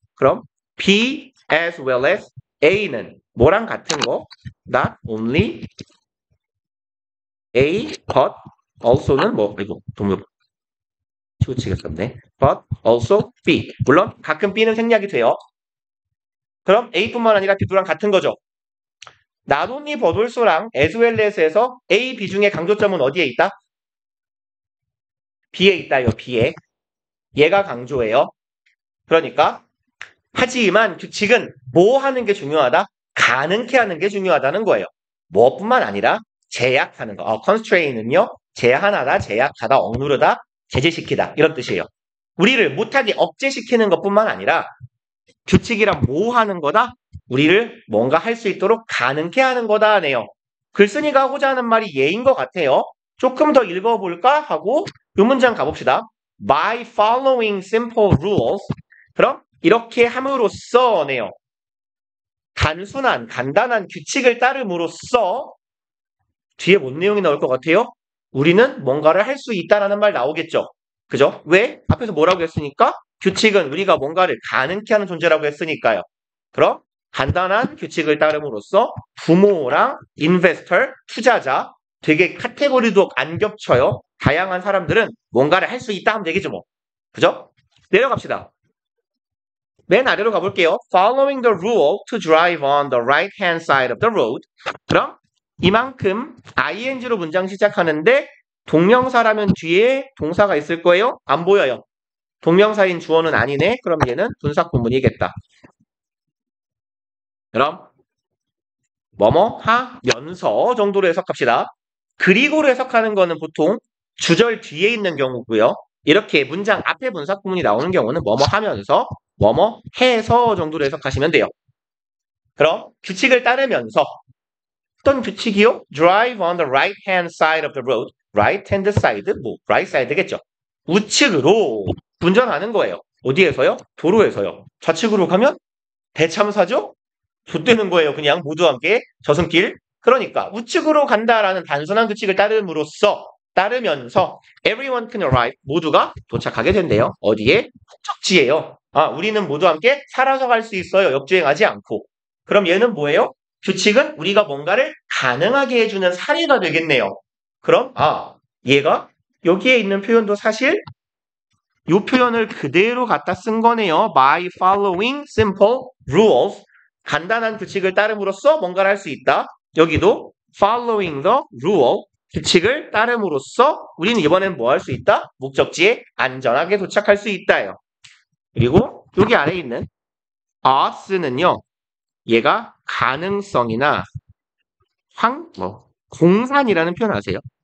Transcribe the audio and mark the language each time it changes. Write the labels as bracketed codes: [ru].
[ko] 그럼 B as well as A는 뭐랑 같은 거? not only A but also는 뭐 이거 동료 치우치겠었네. [en] but also B. [ko] 물론 가끔 B는 생략이 돼요. 그럼 A뿐만 아니라 B랑 같은 거죠. not only but also랑 as well as에서 A, B 중에 강조점은 어디에 있다? B에 있다요. B에. 얘가 강조예요. 그러니까 하지만 규칙은 뭐 하는 게 중요하다? 가능케 하는 게 중요하다는 거예요. 뭐뿐만 아니라 제약하는 거. constraint는요. 제한하다, 제약하다, 억누르다, 제재시키다 이런 뜻이에요. 우리를 못하게 억제시키는 것뿐만 아니라 규칙이란 뭐 하는 거다? 우리를 뭔가 할 수 있도록 가능케 하는 거다네요. 글쓴이가 하고자 하는 말이 얘인 것 같아요. 조금 더 읽어볼까 하고 이 문장 가봅시다. [en] By following simple rules. [ko] 그럼 이렇게 함으로써네요. 단순한 간단한 규칙을 따름으로써 뒤에 뭔 내용이 나올 것 같아요? 우리는 뭔가를 할 수 있다라는 말 나오겠죠. 그죠? 왜? 앞에서 뭐라고 했으니까? 규칙은 우리가 뭔가를 가능케 하는 존재라고 했으니까요. 그럼 간단한 규칙을 따름으로써 부모랑 인베스터, 투자자 되게 카테고리도 안 겹쳐요. 다양한 사람들은 뭔가를 할 수 있다 하면 되겠죠 뭐. 그죠? 내려갑시다. 맨 아래로 가볼게요. [en] Following the rule to drive on the right hand side of the road. [ko] 그럼 이만큼 ing로 문장 시작하는데 동명사라면 뒤에 동사가 있을 거예요? 안 보여요. 동명사인 주어는 아니네. 그럼 얘는 분사 구문이겠다. 그럼 뭐뭐 하면서 정도로 해석합시다. 그리고로 해석하는 거는 보통 주절 뒤에 있는 경우고요. 이렇게 문장 앞에 분사구문이 나오는 경우는 뭐뭐 하면서 뭐뭐 해서 정도로 해석하시면 돼요. 그럼 규칙을 따르면서 어떤 규칙이요? [en] Drive on the right hand side of the road. Right hand side, 뭐 right side겠죠. [ko] 우측으로 운전하는 거예요. 어디에서요? 도로에서요. 좌측으로 가면 대참사죠? 좆되는 거예요. 그냥 모두 함께 저승길. 그러니까 우측으로 간다라는 단순한 규칙을 따르면서 [en] everyone can arrive. [ko] 모두가 도착하게 된대요. 어디에? 목적지예요. 우리는 모두 함께 살아서 갈 수 있어요. 역주행하지 않고. 그럼 얘는 뭐예요? 규칙은 우리가 뭔가를 가능하게 해주는 사례가 되겠네요. 그럼 얘가 여기에 있는 표현도 사실 이 표현을 그대로 갖다 쓴 거네요. [en] By following simple rules. [ko] 간단한 규칙을 따름으로써 뭔가를 할 수 있다. [en] 여기도 following the rule. [ko] 규칙을 따름으로써 우리는 이번엔 뭐 할 수 있다? 목적지에 안전하게 도착할 수 있다요. 그리고 여기 아래에 있는 odd는요. 얘가 가능성이나 공산이라는 표현 아세요?